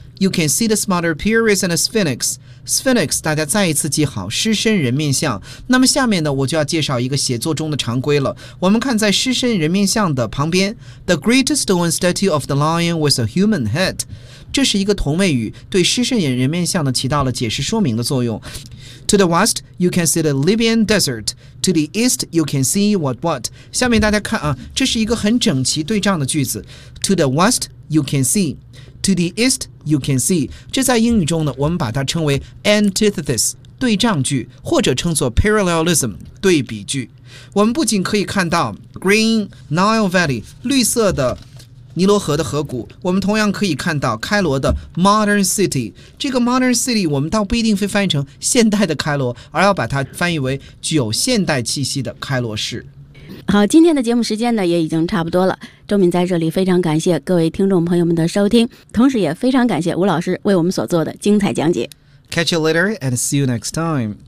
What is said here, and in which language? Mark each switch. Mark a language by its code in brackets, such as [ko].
[en] You can see the smaller pyramids and a sphinx。 Sphinx [zh] 大家再一次记好，狮身人面像。那么下面呢，我就要介绍一个写作中的常规了。我们看在狮身人面像的旁边， [en] The great stone statue of the lion with a human head。 [zh] 这是一个同位语，对狮身人面像呢起到了解释说明的作用。 [en] To the west, you can see the Libyan desert. To the east, you can see what what. [zh] 下面大家看啊，这是一个很整齐对仗的句子。 [en] To the west, you can see. To the east, you can see. [zh] 这在英语中呢，我们把它称为 antithesis 对仗句，或者称作 parallelism 对比句。我们不仅可以看到 Green Nile Valley 绿色的。尼罗河的河谷，我们同样可以看到开罗的 [en] modern city。 [zh] 这个 [en] modern city [zh] 我们倒不一定会翻译成现代的开罗，而要把它翻译为具有现代气息的开罗市。好，今天的节目时间呢也已经差不多了，周敏在这里非常感谢各位听众朋友们的收听，同时也非常感谢吴老师为我们所做的精彩讲解。 [en] Catch you later and see you next time.